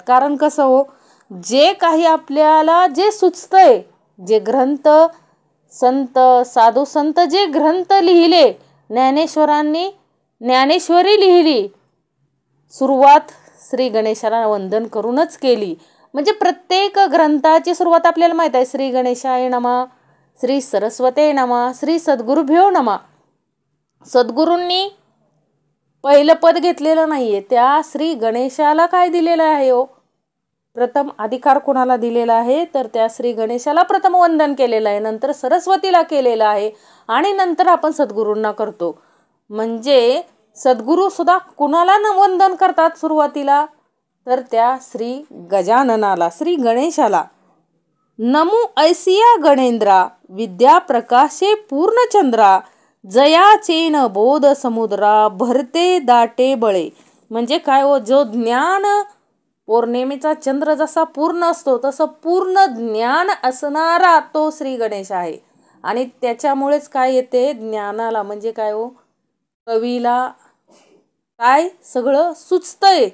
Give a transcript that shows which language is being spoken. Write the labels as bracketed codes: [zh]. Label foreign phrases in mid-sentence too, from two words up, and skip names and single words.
[mr] कारण कसं हो, जे काही आपल्याला जे सुचतंय, जे ग्रंथ संत साधू संत जे ग्रंथ लिहिले, ज्ञानेश्वरांनी ज्ञानेश्वरी लिहिली, सुरुवात श्री गणेशाला वंदन करूनच केली. म्हणजे प्रत्येक ग्रंथाची सुरुवात आपल्याला माहित आहे, [sa] श्री गणेशाय नमः, श्री सरस्वते नमः, श्री सद्गुरुभ्यो नमः. [mr] सद्गुरूंनी पहिलं पद घेतलेलं नाहीये, त्या श्री गणेशाला काय दिलेलं आहे हो, प्रथम अधिकार कोणाला दिलेला आहे, तर त्या श्री गणेशाला प्रथम वंदन केलेलं आहे, नंतर सरस्वतीला केलेलं आहे आणि नंतर आपण सद्गुरूंना करतो. म्हणजे सद्गुरू सुद्धा कुणाला वंदन करतात सुरुवातीला, तर त्या श्री गजाननाला, श्री गणेशाला. नमो ऐसिया गणेंद्रा, विद्या प्रकाशे पूर्णचंद्रा, जयाचेन बोध समुद्रा, भरते दाटे बळे. म्हणजे काय हो, जो ज्ञान पौर्णिमेचा चंद्र जसा पूर्ण असतो, तसं पूर्ण ज्ञान असणारा तो श्री गणेश आहे. आणि त्याच्यामुळेच काय येते ज्ञानाला, म्हणजे काय हो, कवीला काय सगळं सुचतंय.